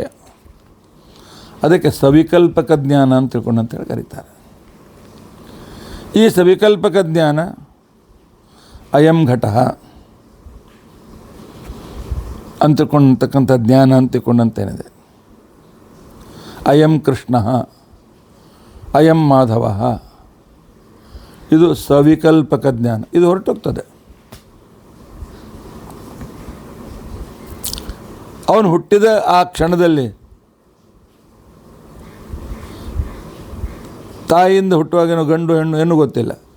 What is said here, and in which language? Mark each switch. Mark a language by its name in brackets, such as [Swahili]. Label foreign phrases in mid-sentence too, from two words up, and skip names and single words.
[Kannada] ಅದಕ್ಕೆ ಸವಿಕಲ್ಪಕ ಜ್ಞಾನ ಅಂತ ತಿಳ್ಕೊಂಡಂತೇಳಿ ಕರೀತಾರೆ. ಈ ಸವಿಕಲ್ಪಕ ಜ್ಞಾನ [Sanskrit] ಅಯಂ ಘಟಃ [Kannada] ಅಂತಕೊಂಡಂತಕ್ಕಂಥ ಜ್ಞಾನ ಅಂತಿಕೊಂಡಂತೇನಿದೆ. [Sanskrit] ಅಯಂ ಕೃಷ್ಣ, ಅಯಂ ಮಾಧವ, [Kannada] ಇದು ಸವಿಕಲ್ಪಕ ಜ್ಞಾನ. ಇದು ಹೊರಟೋಗ್ತದೆ. ಅವನು ಹುಟ್ಟಿದ ಆ ಕ್ಷಣದಲ್ಲಿ ತಾಯಿಯಿಂದ ಹುಟ್ಟುವಾಗೇನೋ ಗಂಡು ಹೆಣ್ಣು ಏನು ಗೊತ್ತಿಲ್ಲ.